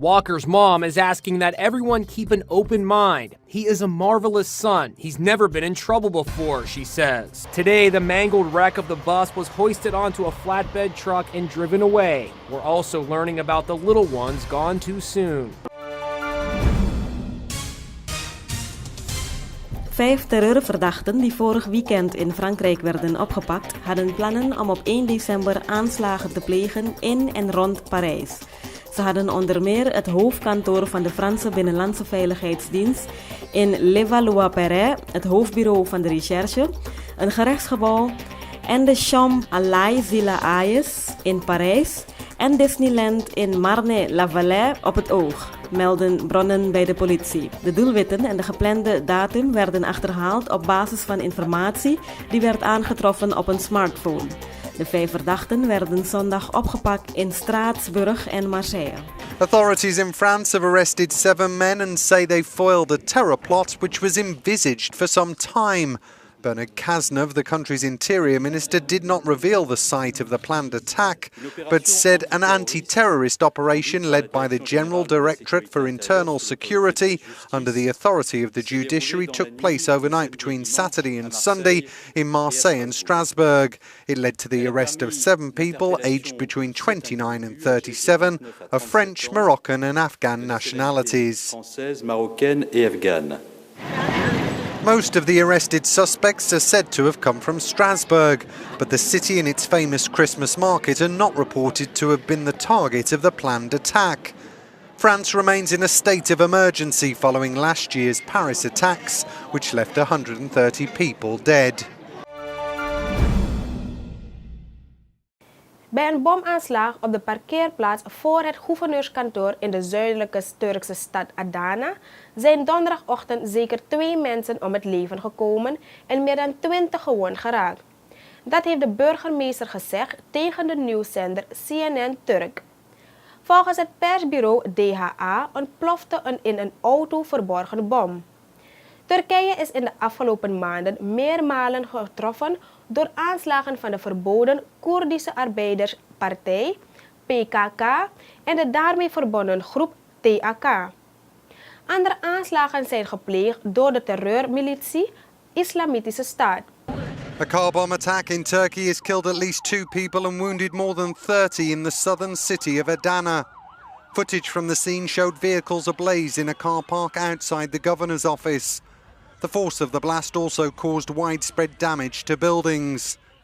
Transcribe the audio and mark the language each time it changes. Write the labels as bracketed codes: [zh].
[en] Walker's mom is asking that everyone keep an open mind. He is a marvelous son. He's never been in trouble before, she says. Today, the mangled wreck of the bus was hoisted onto a flatbed truck and driven away. We're also learning about the little ones gone too soon. [nl] 5 terreurverdachten die vorig weekend in Frankrijk werden opgepakt, hadden plannen om op 1 december aanslagen te plegen in en rond Parijs. Ze hadden onder meer het hoofdkantoor van de Franse Binnenlandse Veiligheidsdienst in Levallois-Perret, het hoofdbureau van de recherche, een gerechtsgebouw en de Chambre à l'Aïs in Parijs en Disneyland in Marne-la-Vallée op het oog, melden bronnen bij de politie. De doelwitten en de geplande datum werden achterhaald op basis van informatie die werd aangetroffen op een smartphone. De 5 verdachten werden zondag opgepakt in Straatsburg en Marseille. [en] Authorities in France have arrested 7 men and say they foiled a terror plot which was envisaged for some time. Bernard Cazeneuve, the country's interior minister, did not reveal the site of the planned attack, but said an anti-terrorist operation led by the General Directorate for Internal Security under the authority of the judiciary took place overnight between Saturday and Sunday in Marseille and Strasbourg. It led to the arrest of 7 people aged between 29 and 37 of French, Moroccan and Afghan nationalities. Most of the arrested suspects are said to have come from Strasbourg, but the city and its famous Christmas market are not reported to have been the target of the planned attack. France remains in a state of emergency following last year's Paris attacks, which left 130 people dead. [nl] Bij een bomaanslag op de parkeerplaats voor het gouverneurskantoor in de zuidelijke Turkse stad Adana zijn donderdagochtend zeker 2 mensen om het leven gekomen en meer dan 20 gewond geraakt. Dat heeft de burgemeester gezegd tegen de nieuwszender CNN Turk. Volgens het persbureau DHA ontplofte een in een auto verborgen bom. Turkije is in de afgelopen maanden meermalen getroffen door aanslagen van de verboden Koerdische Arbeiderspartij, PKK, en de daarmee verbonden groep TAK. Andere aanslagen zijn gepleegd door de terreurmilitie Islamitische Staat. [en] A car bomb attack in Turkey has killed at least 2 people and wounded more than 30 in the southern city of Adana. Footage from the scene showed vehicles ablaze in a car park outside the governor's office. The force of the blast also caused widespread damage to buildings.